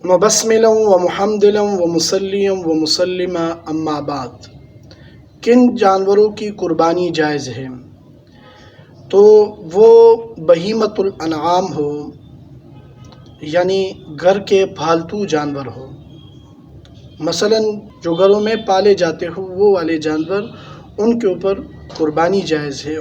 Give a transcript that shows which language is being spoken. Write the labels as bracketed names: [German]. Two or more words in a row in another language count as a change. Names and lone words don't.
[Arabic] مبسملا و محمدلا و مسلیا و مسلما اما بعد، [Urdu] کن جانوروں کی قربانی جائز ہے؟ تو وہ [Arabic] بہیمۃ الانعام [Urdu] ہو، یعنی گھر کے پالتو جانور ہو، مثلا جو گھروں میں پالے جاتے ہو وہ والے جانور، ان کے اوپر قربانی جائز ہے۔